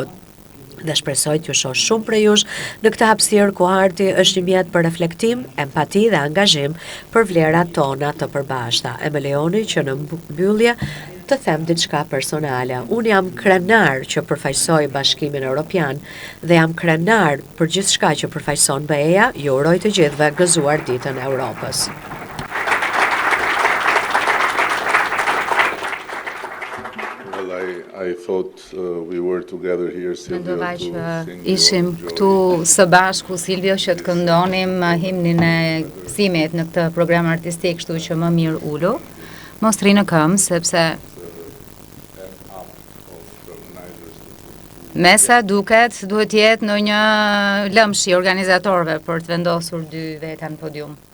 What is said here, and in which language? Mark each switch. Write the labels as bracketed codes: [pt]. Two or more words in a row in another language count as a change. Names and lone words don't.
[sq] Dhe shpresoj t'ju shoh shumë prej jush në këtë hapësirë ku arti është një mjet për reflektim, empati dhe angazhim për vlerat tona të përbashkëta. E më lejoni që në mbyllje të them diçka personale. Unë jam krenar që përfaqësoj Bashkimin Evropian dhe jam krenar për gjithçka që përfaqëson BE-ja. Ju uroj të gjithëve gëzuar ditën e Europës. [en] I thought we were together here, Silvio. [sq] Mendova që ishim këtu së bashku, Silvio, që të këndonim himnin e gëzimit në këtë program artistik, kështu që më mirë ulu. Mos rri në këmbë, sepse mesa duhet jetë në një lëmshi organizatorëve për të vendosur dy veta në podium.